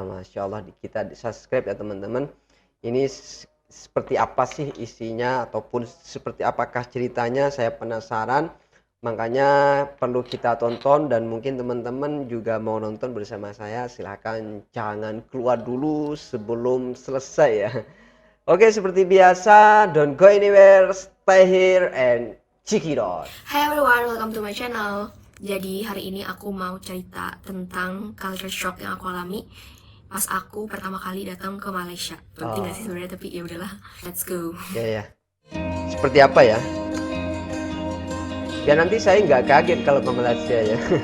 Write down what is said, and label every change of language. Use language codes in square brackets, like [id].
[id] Masya Allah, kita subscribe ya teman-teman. Ini seperti apa sih isinya ataupun seperti apakah ceritanya, saya penasaran. Makanya perlu kita tonton dan mungkin teman-teman juga mau nonton bersama saya. Silahkan jangan keluar dulu sebelum selesai ya. Oke, seperti biasa, [en] don't go anywhere, stay here and check it out. Hi everyone, welcome to my channel. [id] Jadi hari ini aku mau cerita tentang culture shock yang aku alami pas aku pertama kali datang ke Malaysia. Penting gak sih Oh, sebenarnya, tapi ya udahlah. [en] Let's go. [id] ya ya. Seperti apa ya? Ya nanti saya nggak kaget kalau ke Malaysia ya.